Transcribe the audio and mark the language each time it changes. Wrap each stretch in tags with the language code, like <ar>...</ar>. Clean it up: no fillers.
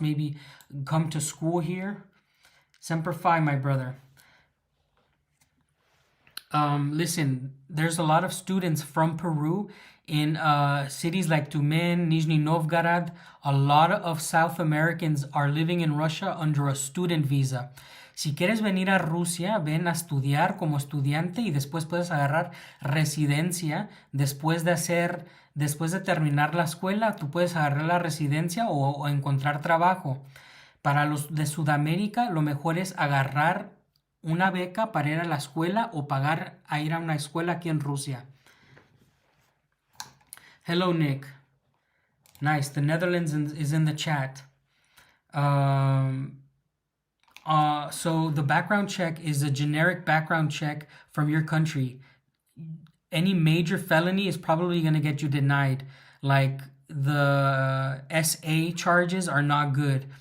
<en>Maybe come to school here. Semper Fi, my brother. Listen, there's a lot of students from Peru in cities like Tumen, Nizhny Novgorod. A lot of South Americans are living in Russia under a student visa.</en> <es>Si quieres venir a Rusia, ven a estudiar como estudiante y después puedes agarrar residencia. Después de terminar la escuela, tú puedes agarrar la residencia o encontrar trabajo. Para los de Sudamérica, lo mejor es agarrar una beca para ir a la escuela o pagar a ir a una escuela aquí en Rusia.</es> <en>Hello, Nick. Nice. The Netherlands is in the chat. So the background check is a generic background check from your country. Any major felony is probably going to get you denied. Like the SA charges are not good.</en>